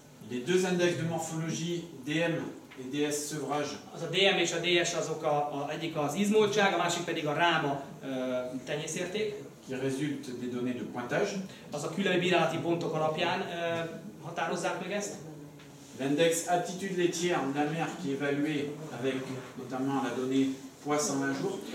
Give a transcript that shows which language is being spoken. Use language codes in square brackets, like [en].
[fr] Les deux index de morphologie, DM et DS sevrage. [hu] Az a DM és a DS azok egyik az izmoltság, a másik pedig a ráma tenyészérték. [fr] Qui résulte des données de pointage. [hu] Az a külön bírálati pontok alapján határozzák meg ezt. [fr] L'index aptitude laitière de la mère qui est évalué avec notamment la donnée poids 120 jours.